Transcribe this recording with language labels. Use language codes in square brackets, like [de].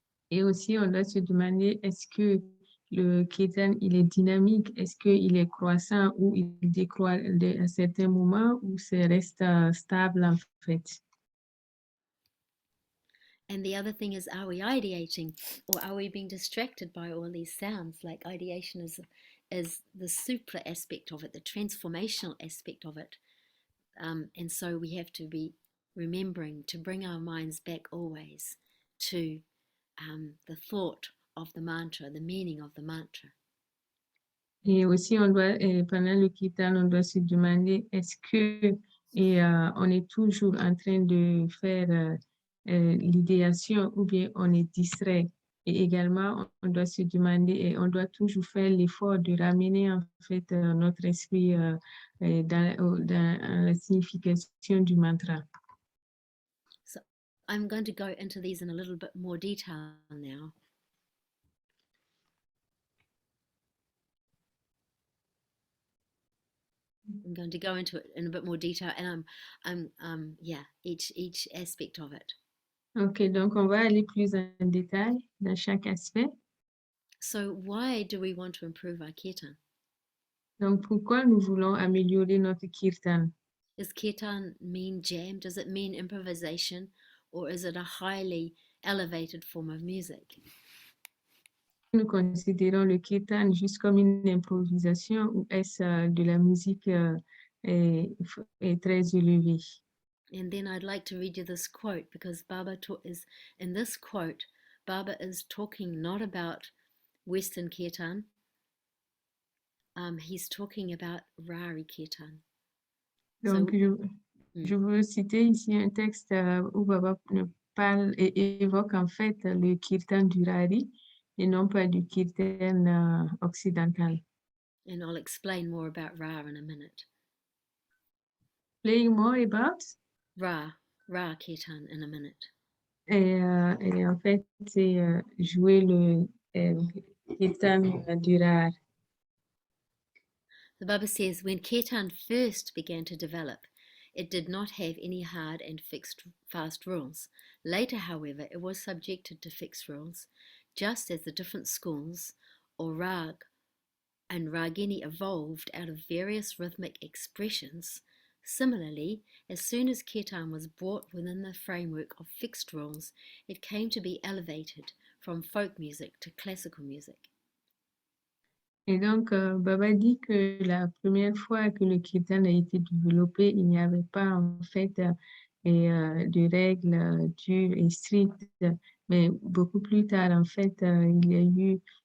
[fr] Et aussi, on doit se demander, est-ce que le kirtan, il est dynamique? Est-ce qu'il est croissant ou il décroît à certains moments ou ça reste stable en fait? [en] And the other thing is, are we ideating, or are we being distracted by all these sounds? Like, ideation is the supra aspect of it, the transformational aspect of it. And so we have to be remembering to bring our minds back always to the thought of the mantra, the meaning of the mantra. [fr] Et aussi, on doit, pendant le kirtan, on doit se demander est-ce que on est toujours en train de faire l'idéation ou bien on est distrait. Et également, on doit se demander et on doit toujours faire l'effort de ramener en fait notre esprit dans la signification du mantra. [en] So I'm going to go into these in a little bit more detail now. I'm going to go into it in a bit more detail, and yeah, each aspect of it. [fr] Ok, donc on va aller plus en détail dans chaque aspect. [en] So why do we want to improve our kirtan? [fr] Donc pourquoi nous voulons améliorer notre kirtan? [en] Does kirtan mean jam? Does it mean improvisation? Or is it a highly elevated form of music? [fr] Nous considérons le kirtan juste comme une improvisation ou est-ce de la musique très élevée? [en] And then I'd like to read you this quote, because in this quote, Baba is talking not about Western kirtan. He's talking about Rarhi kirtan. [fr] Donc, je veux citer ici un texte où Baba parle et évoque en fait le kirtan du Rarhi et non pas du kirtan occidental. [en] And I'll explain more about Ra in a minute. Playing more about? Ra kirtan in a minute. [fr] Et en fait, c'est jouer le kirtan du Rarhi. [en] The Baba says, when kirtan first began to develop, it did not have any hard and fast rules. Later, however, it was subjected to fixed rules, just as the different schools, or rag and ragini, evolved out of various rhythmic expressions. Similarly, as soon as kirtan was brought within the framework of fixed rules, it came to be elevated from folk music to classical music. [fr] Et donc, Baba dit que la première fois que le kirtan a été développé, il n'y avait pas en fait de règles dures et strictes, mais beaucoup plus tard, en fait, il y a eu